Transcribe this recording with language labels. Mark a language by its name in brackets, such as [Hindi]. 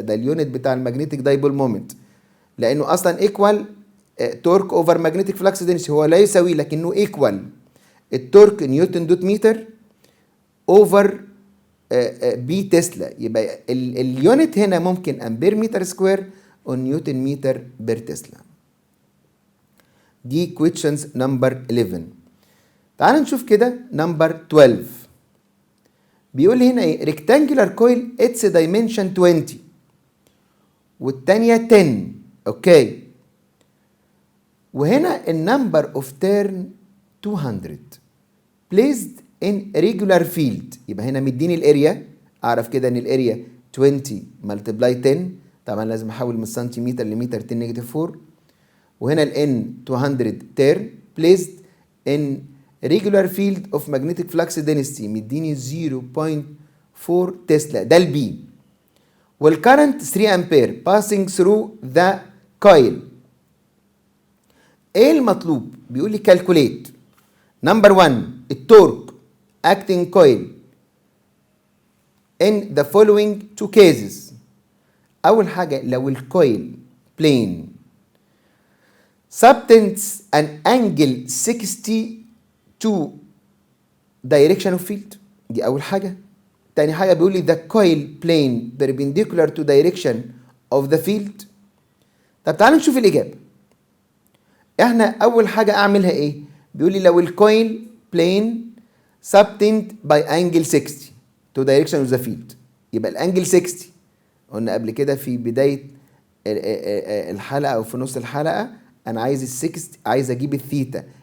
[Arabic] ده [English] اليونت [Arabic] بتاع [English] المagnetic dipole moment, [Arabic] لانه اصلا [English] equal torque over magnetic flux density, [Arabic] هو لا يساوي لكنه [English] Equal التورك newton dot meter over B tesla. [Arabic] يبقى [English] اليونت [Arabic] هنا ممكن [English] Ampere meter square on Newton meter per Tesla. [Arabic] دي [English] questions number 11. [Arabic] تعال نشوف كده [English] number 12. [Arabic] بيقول لي هنا ايه؟ [English] rectangular coil its dimension 20 [Arabic] والتانية 10. [English] Okay. [Arabic] وهنا [English] النمبر of turn 200 placed in regular field. [Arabic] يبقى هنا مديني الاريا، اعرف كده ان الاريا 20 [English] multiply [Arabic] 10. طبعا لازم احول من سنتيمتر لمتر 10 نيجاتيف 4. وهنا [English] ال N 200 turn placed in regular field of magnetic flux density [Arabic] مديني [English] 0.4 tesla, [Arabic] ده [English] البي. والكرنت 3 ampere passing through the coil. [Arabic] ايه المطلوب؟ بيقول لي [English] calculate number 1 التورك acting coil in the following two cases. [Arabic] اول حاجه لو [English] الكويل plane subtends an angle 60 to direction of field، [Arabic] دي اول حاجه. [English] تاني حاجه بيقول لي the coil plane perpendicular to direction of the field. [Arabic] طب تعالوا نشوف الاجابه. احنا اول حاجه اعملها ايه؟ بيقول لي لو الكويل [English] plane subtend by angle 60 to direction of the field، [Arabic] يبقى الانجل 60 قلنا قبل كده في بدايه الحلقه او في نص الحلقه انا عايز ال 60، عايز اجيب الثيتا.